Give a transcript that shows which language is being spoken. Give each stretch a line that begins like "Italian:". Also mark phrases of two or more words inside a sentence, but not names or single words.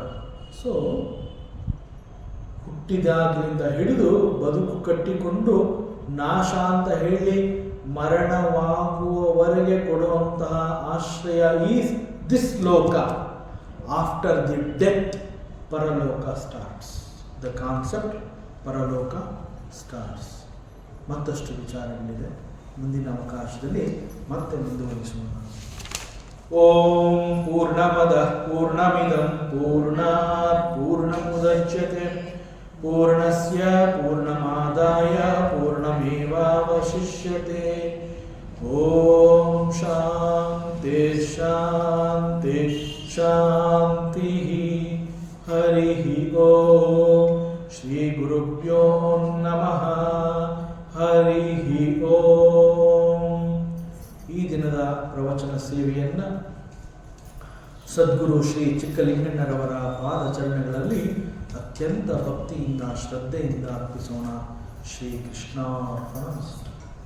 Kannada: ಸೊ ಹುಟ್ಟಿದಾಗಲಿಂದ ಹಿಡಿದು ಬದುಕು ಕಟ್ಟಿಕೊಂಡು ನಾಶ ಅಂತ ಹೇಳಿ ಮರಣವಾಗುವವರೆಗೆ ಕೊಡುವಂತಹ ಆಶ್ರಯ
English: is this
Kannada: ಲೋಕ.
English: After the death paraloka starts. The concept paraloka starts.
Kannada: ಮತ್ತಷ್ಟು ವಿಚಾರಗಳಿದೆ, ಮುಂದಿನ ಅವಕಾಶದಲ್ಲಿ ಮತ್ತೆ ಮುಂದುವರಿಸೋಣ.
Sanskrit: ಓಂ ಪೂರ್ಣಮದ ಪೂರ್ಣಮಿದಂ ಪೂರ್ಣಾತ್ ಪೂರ್ಣಮುದಚ್ಯತೆ ಪೂರ್ಣಸ್ಯ ಪೂರ್ಣಮಾದಾಯ ಪೂರ್ಣಮೇವಾವಶಿಷ್ಯತೆ. ಓಂ ಶಾಂತಿ ಶಾಂತಿ ಶಾಂತಿ. ಹರಿ ಓಂ. ಶ್ರೀ ಗುರುಭ್ಯೋ ನಮಃ. ಹರಿ ಓಂ.
Kannada: ಈ ದಿನದ ಪ್ರವಚನ ಸೇವೆಯನ್ನು ಸದ್ಗುರು ಶ್ರೀ ಚಿಕ್ಕಲಿಂಗಣ್ಣರವರ ಪಾದಚರಣೆಗಳಲ್ಲಿ ಅತ್ಯಂತ ಭಕ್ತಿಯಿಂದ ಶ್ರದ್ಧೆಯಿಂದ ಅರ್ಪಿಸೋಣ.
Sanskrit: ಶ್ರೀ ಕೃಷ್ಣಾರ್ಪಣಮಸ್ತು.